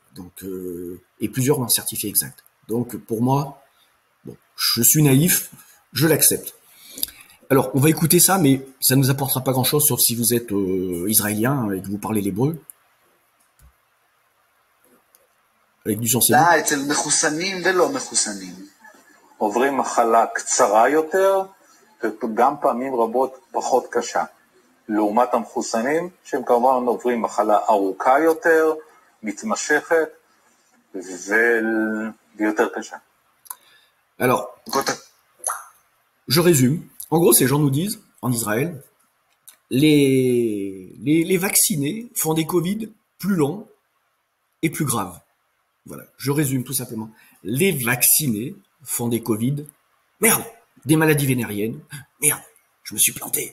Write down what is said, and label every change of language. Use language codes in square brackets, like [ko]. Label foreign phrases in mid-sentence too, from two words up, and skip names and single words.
[fr] Donc, et plusieurs l'ont certifié exact. Donc pour moi, bon, je suis naïf, je l'accepte. Alors, on va écouter ça, mais ça ne nous apportera pas grand-chose, sauf si vous êtes israélien et que vous parlez l'hébreu. Avec du sens hébreu. [he] אצל מחוסנים ולא מחוסנים. עוברים מחלה קצרה יותר, וגם פעמים רבות פחות קשה. לעומת המחוסנים, שהם כמובן עוברים מחלה ארוכה יותר, מתמשכת, ויותר קשה. [fr] Alors, je résume. En gros, ces gens nous disent, en Israël, les vaccinés font des Covid plus longs et plus graves. Voilà, je résume tout simplement. Les vaccinés font des Covid, merde, des maladies vénériennes, merde, je me suis planté.